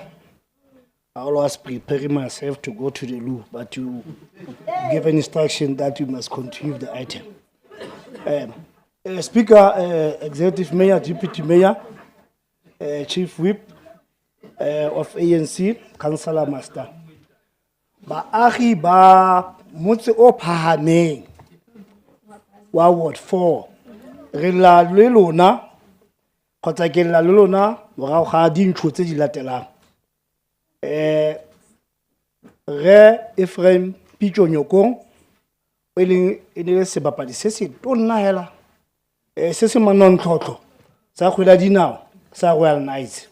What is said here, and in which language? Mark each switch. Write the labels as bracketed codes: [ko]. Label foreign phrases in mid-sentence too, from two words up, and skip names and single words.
[en] I was preparing myself to go to the loo, but you gave an instruction that you must continue the item. Speaker, Executive Mayor, Deputy Mayor, Chief Whip of ANC, Councillor Master. [tn] Baagi ba motse o phahameng wa Ward 4 re la le lona kgotsa ke la le lona morago ga dintšho tse di latelang. Re Ephraim Pitso Nyokong e le sebapadi se se tonna hela Se se manontlhotlho sa kgwele ya dinao sa Royal Knights.